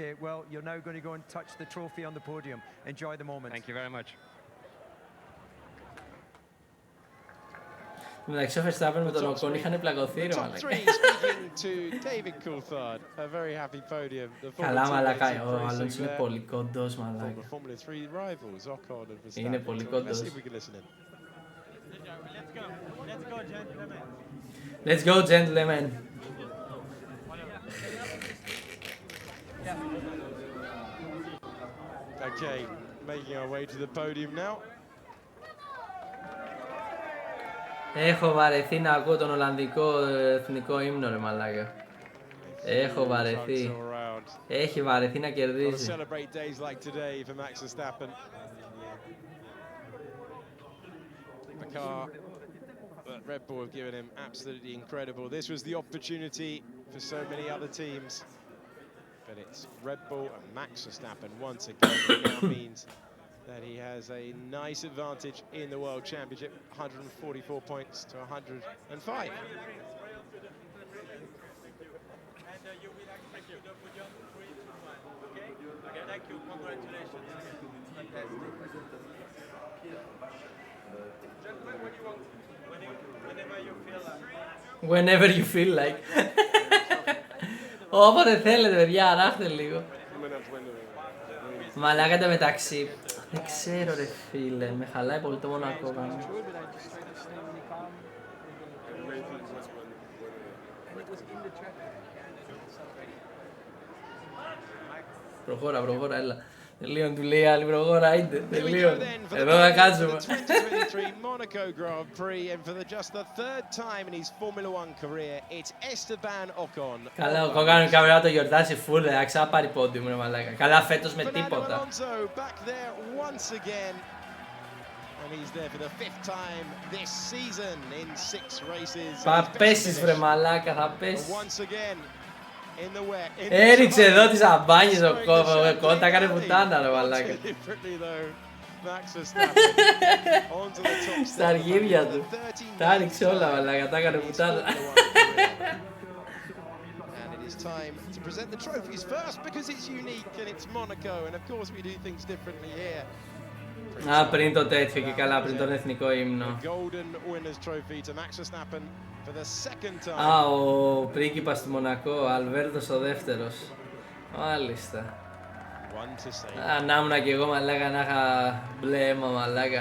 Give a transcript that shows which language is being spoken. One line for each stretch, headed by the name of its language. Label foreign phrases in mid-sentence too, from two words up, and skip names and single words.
Greek: Εντάξει, ο Verstappen με τον Ocon είχαν πλακωθεί ρε μαλάκα. Καλά μαλάκα, ο άλλος είναι πολύ κοντός μαλάκα. Είναι πολύ κοντός.
English: Let's go gentlemen. Okay, making our way to the podium now.
Greek: Έχω βαρεθεί να ακούω τον Ολλανδικό εθνικό ύμνο ρε μαλάκα. Έχω βαρεθεί. Έχει βαρεθεί να κερδίζει.
English: Red Bull have given him absolutely incredible. This was the opportunity for so many other teams. But it's Red Bull and Max Verstappen once again. It now means that he has a nice advantage in the World Championship, 144 points to 105. Thank you, congratulations. Whenever you feel like.
Greek: Όποτε θέλετε παιδιά, αράχτε λίγο. Μαλάκα τα μεταξύ. Δεν ξέρω ρε φίλε, με χαλάει πολύ το Μονακό. Προχώρα, έλα. Τελείων του λέει άλλη προχώρα, είτε, τελείων. Εδώ θα κάτσουμε.
English: Monaco Grand Prix, and for just the third time in his Formula 1 career, it's Esteban Ocon.
Greek: Καλά, ο Ocon καμιά το γιορτάσει φουλ, θα ξαναπάρει πόντιου ρε μαλάκα. Καλά φέτος με τίποτα.
English: Back there once again. And he's there for the 5th time this season in 6 races.
Greek: Θα πέσεις βρε μαλάκα, θα πέσεις.
English: Once again.
Greek: Έριξε εδώ τις αμπάνιες ο Ocon, τα έκανε πουτάνα ρε μαλάκα. Στα αργύρια του. Τα έριξε όλα μαλάκα, τα έκανε πουτάνα.
English: Time to present the trophies first because it's unique and it's Monaco and of course we do things differently here.
Greek: Α, πριν το τέτοιο και καλά, πριν τον εθνικό ύμνο. Α, ο πρίγκιπας του Μονακό, Αλβέρτος ο δεύτερος. Μάλιστα. Να ήμουν κι εγώ μαλάκα, να είχα μπλε αίμα μαλάκα.